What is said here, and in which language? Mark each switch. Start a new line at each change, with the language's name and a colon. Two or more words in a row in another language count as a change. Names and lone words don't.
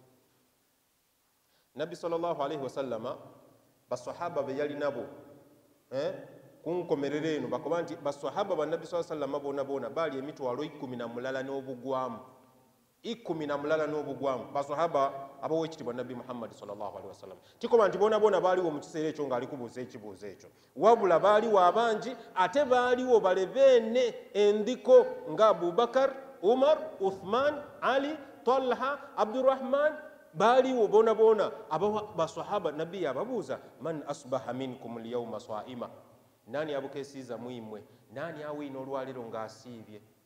Ganda: Nabbi
Arabic: صلى الله عليه وسلم
Ganda: basahaba be yali nabo kunkomerera eno bakuba nti basahaba ba Nabbi
Arabic: صلى الله عليه وسلم
Ganda: boona boona baali emitwalo 10 n'obugwamu, 10 n'obugwamu. Basahaba ab'owekitiibwa Nabbi Muhammad
Arabic: صلى الله عليه وسلم
Ganda: tikoba nti boona boona baaliwo mu kiseera ekyo ng'ali kubuuza ekibuuzo ekyo, wabula baaliwo abangi ate baaliwo balebeene endiko nga Abubakar, Umar, Uthman, Ali, Talha, Abdurrahman. Baaliwo boona boona basahaba. Nabbi yababuuza
Arabic: من أصبح منكم اليوم صائما,
Ganda: nani abukeesiiza mwimwe, nani awiina olwaleero ng'asiibye?